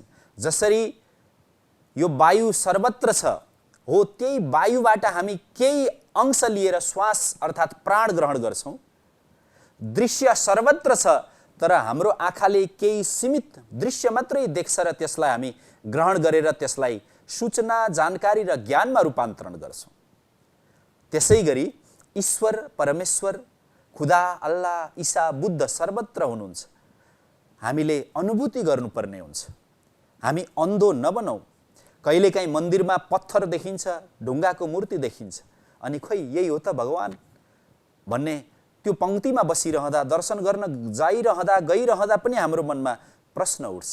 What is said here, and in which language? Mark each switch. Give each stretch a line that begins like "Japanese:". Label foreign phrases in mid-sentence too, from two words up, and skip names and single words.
Nepali: जसरी यो वायु सर्वत्र छ, हो त्यही वायुबाट हामी केही अंश लिएर श्वास अर्थात् प्राण ग्रहण गर्छौं। दृश्य सर्वत्र छ, तर हाम्रो आँखाले केही सीमित दृश्य मात्रै देख्छ र त्यसलाई हामी ग्रहण गरेर त्यसलाई सूचना, जानकारी र ज्ञानमा रूपान्तरण गर्छौं। त्यसैगरी ईश्वर परमेश्वर खुदा, अल्लाह, ईसा, बुद्ध सर्वत्र हुनुहुन्छ। हामीले अनुभूति गर्नुपर्ने हुन्छ। हामी अन्धो नबनौं। कहिलेकाहीँ मन्दिरमा पत्थर देखिन्छ, ढुङ्गाको मूर्ति देखिन्छ, अनि खोइ यही हो त भगवान भन्ने त्यो पंक्तिमा बसिरहँदा, दर्शन गर्न गइरहँदा पनि हाम्रो मनमा प्रश्न उठ्छ।